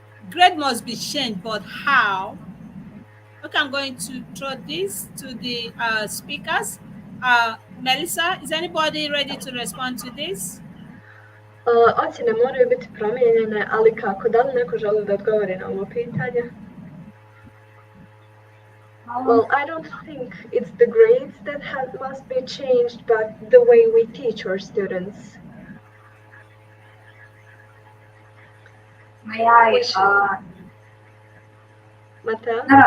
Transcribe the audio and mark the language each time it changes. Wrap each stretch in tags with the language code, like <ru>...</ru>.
<en>Grade must be changed, but how? Okay, I'm going to throw this to the speakers. Melissa, is anybody ready to respond to this?</en> <bs>Ocjene moraju biti promijenjene, ali kako? Da li neko želi da odgovori na ovo pitanje?</bs> <en>Well, I don't think it's the grades that must be changed, but the way we teach our students. May I? Mateo?</en>